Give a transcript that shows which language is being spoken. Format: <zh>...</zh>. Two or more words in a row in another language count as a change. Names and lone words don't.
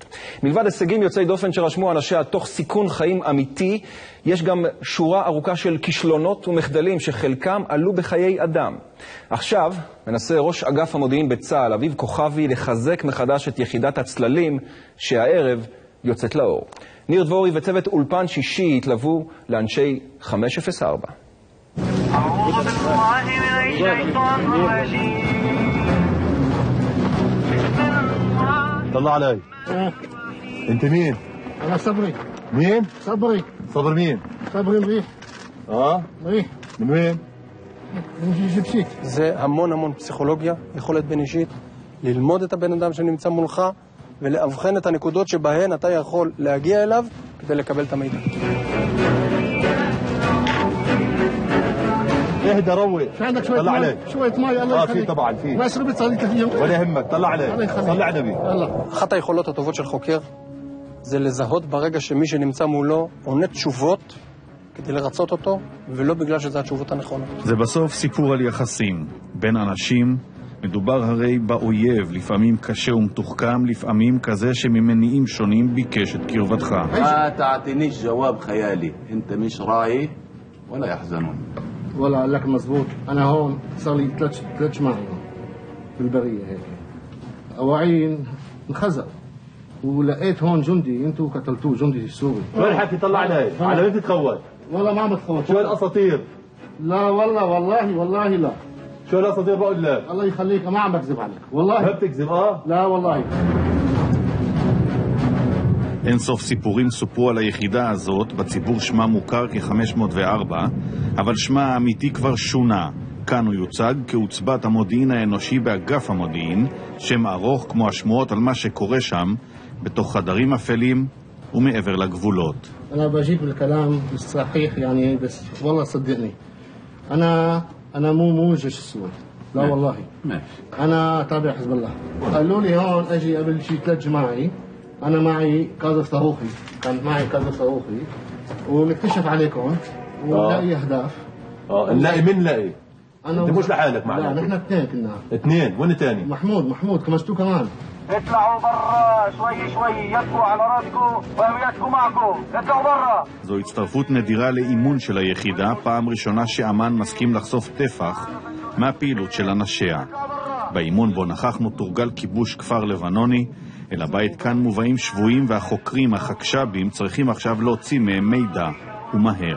<he>מלבד הישגים יוצאי דופן שרשמו אנשיה תוך סיכון חיים אמיתי, יש גם שורה ארוכה של כישלונות ומחדלים שחלקם עלו בחיי אדם. עכשיו מנסה ראש אגף המודיעין בצה"ל, אביב כוכבי, לחזק מחדש את יחידת הצללים שהערב יוצאת לאור. ניר דבורי וצוות אולפן שישי התלוו לאנשי 504.</he> <ar>طلع علي. انت مين؟ انا صبري. مين؟ صبري. صبر مين؟ صبري مريح. مريح. من وين؟ من جبشيت.</ar> <he>זה המון פסיכולוגיה, יכולת בין אישית, ללמוד את הבן אדם שנמצא מולך ולאבחן את הנקודות שבהן אתה יכול להגיע אליו כדי לקבל את המידע.</he> <ar>اهدى روق. عندك شويه طلع علي. شويه مي الله يخليك. في طبعا في. ما شربت صار لي 3 يوم. ولا يهمك طلع علي. صلي على النبي. يلا.</ar> <he>אחת היכולות הטובות של חוקר זה לזהות ברגע שמי שנמצא מולו עונה תשובות כדי לרצות אותו, ולא בגלל שזה התשובות הנכונות. זה בסוף סיפור על יחסים בין אנשים. מדובר הרי באויב, לפעמים קשה ומתוחכם, לפעמים כזה שממניעים שונים ביקש את קרבתך.</he> <ar>ما تعطينيش جواب خيالي، انت مش راعي ولا يحزنون. والله قال لك مزبوط. انا هون صار لي 3 جماعه في البريه هيك. اواعين انخزق ولقيت هون جندي انتوا قتلتوه، جندي سوري. شو الحكي طلع علي؟ على مين تتخوت؟ والله ما عم بتخوت. شو الاساطير؟ لا والله لا. شو الاساطير بقول لك؟ الله يخليك ما عم بكذب عليك والله. ما بتكذب لا والله.</ar> <he>אין סוף סיפורים סופרו על היחידה הזאת, בציבור שמה מוכר כ-504, אבל שמה האמיתי כבר שונה. כאן הוא יוצג כעוצבת המודיעין האנושי באגף המודיעין, שם ארוך כמו השמועות על מה שקורה שם, בתוך חדרים אפלים ומעבר לגבולות.</he> <ar>أنا بجيب الكلام الصحيح يعني بس والله صدقني أنا مو الجيش السوري لا والله. أنا تابع حزب الله. قالوا لي هون أجي قبل شي 3 جماعي. أنا معي قاذف صاروخي، كان معي قاذف صاروخي ونكتشف عليكم ونلاقي أهداف. نلاقي من نلاقي؟ أنا أنت مش لحالك معنا؟ لا نحن 2 كنا. 2 وين تاني؟ محمود كمشتو كمان. اطلعوا برا شوي يبقوا على راسكم وهوياتكم معكم. اطلعوا برا.</ar> <he>זו הצטרפות נדירה לאימון של היחידה, פעם ראשונה שאמן מסכים לחשוף טפח מהפעילות של אנשיה. באימון בו נכחנו תורגל כיבוש כפר לבנוני, אל הבית כאן מובאים שבויים והחוקרים, החקשבים, צריכים עכשיו להוציא מהם מידע ומהר.</he>